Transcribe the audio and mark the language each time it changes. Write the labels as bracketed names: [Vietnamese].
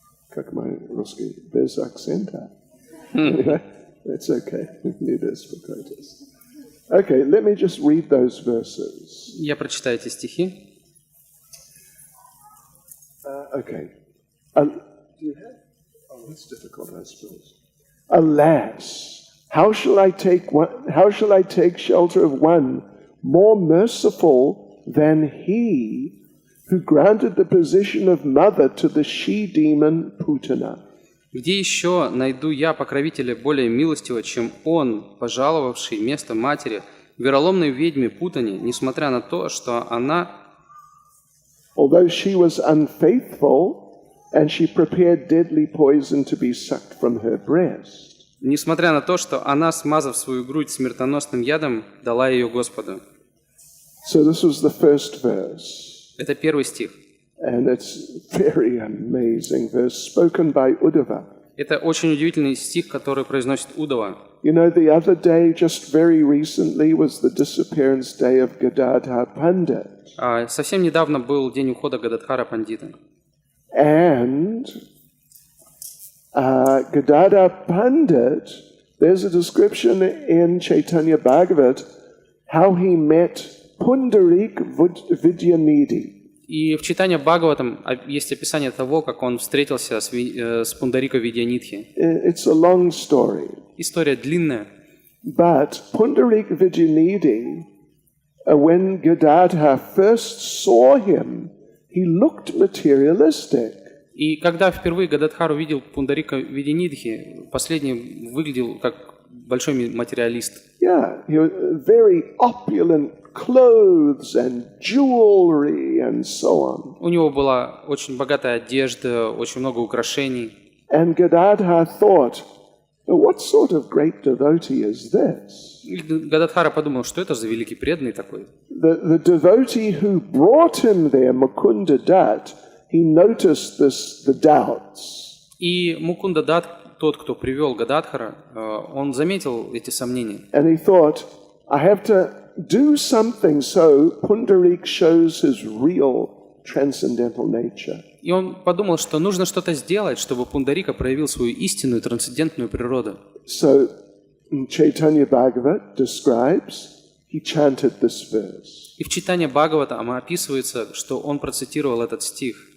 [Russian] Как мой русский, без акцента. [English] Anyway, it's okay. [Russian] Не беспокойтесь. [English] Okay, let me just read those verses. [Russian] Я прочитаю эти стихи. [English] Okay. Do you have? Oh, that's difficult, I suppose. Alas, how shall I take shelter of one more merciful than he who granted the position of mother to the she-demon Putana? [Russian] Где еще найду я покровителя более милостивого, чем он, пожаловавший место матери, вероломной ведьме Путане, несмотря на то, что она, [English] Although she was unfaithful, and she prepared deadly poison to be sucked from her breast. [Russian] несмотря на то, что она, смазав свою грудь смертоносным ядом, дала ее Господу. [English] So this was the first verse. [Russian] Это первый стих. [English] And it's very amazing verse spoken by Uddhava. [Russian] Это очень удивительный стих, который произносит Удава. [English] You know, the other day, just very recently, was the disappearance day of Gadadhar Pandit. [Russian] Совсем недавно был день ухода Гададхара Пандита. [English] And Gadadhar Pandit, there's a description in Chaitanya Bhagavat how he met Pundarik Vidyanidhi. [Russian] И в читании Бхагаватам есть описание того, как он встретился с Пундарико Видьянидхи. [English] It's a long story. [Russian] История длинная. [English] But Pundarik Vidyanidhi, when Gadadhar first saw him, he looked materialistic. [Russian] И когда впервые Гададхар увидел Пундарико Видьянидхи, последний выглядел как большой материалист. [English] Yeah, he was very opulent clothes and jewelry and so on. [Russian] У него была очень богатая одежда, очень много украшений. [English] And Gadadhar thought, what sort of great devotee is this? [Russian] И Гададхара подумал, что это за великий преданный такой. [English] The devotee who brought him there, Mukunda Dutt, he noticed the doubts. [Russian] И Мукунда Дат, тот, кто привел Гададхара, он заметил эти сомнения. [English] And he thought, I have to do something so Pundarik shows his real transcendental nature. [Russian] И он подумал, что нужно что-то сделать, чтобы Пундарика проявил свою истинную трансцендентную природу. [English] So Chaitanya Bhagavat describes, he chanted this verse. [Russian] И в читании Бхагаватама описывается, что он процитировал этот стих.